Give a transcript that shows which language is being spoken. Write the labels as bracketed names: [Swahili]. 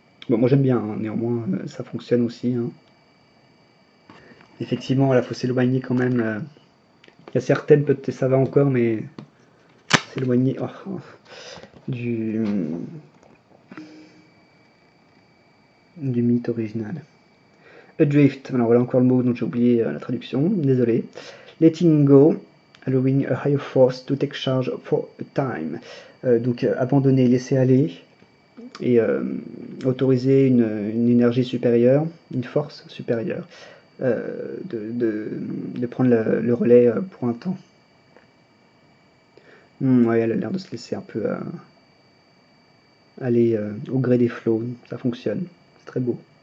[French] Bon, moi j'aime bien, hein, néanmoins, ça fonctionne aussi. Hein. Effectivement, il faut s'éloigner quand même. Il y a certaines, peut-être ça va encore, mais s'éloigner du, du mythe original. Adrift, alors voilà encore le mot dont j'ai oublié la traduction, désolé. [English] Letting go, allowing a higher force to take charge for a time. [French] Donc abandonner, laisser aller et autoriser une énergie supérieure, une force supérieure, de prendre le relais pour un temps. Ouais, elle a l'air de se laisser un peu aller au gré des flots, ça fonctionne, c'est très beau.